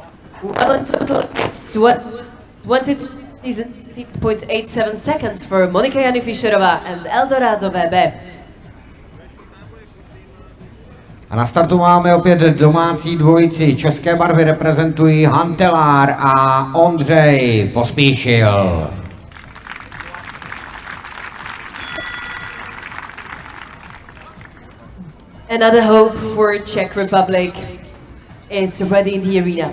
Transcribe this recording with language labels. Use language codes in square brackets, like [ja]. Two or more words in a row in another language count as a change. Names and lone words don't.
[en] Well, in total, it's 22 17.87 seconds for Monika Jany Fischerová and Eldorado VB. [cs] A na startu máme opět domácí dvojici. České barvy reprezentují Hantelár a Ondřej Pospíšil. [en] Another hope for Czech Republic is ready in the arena.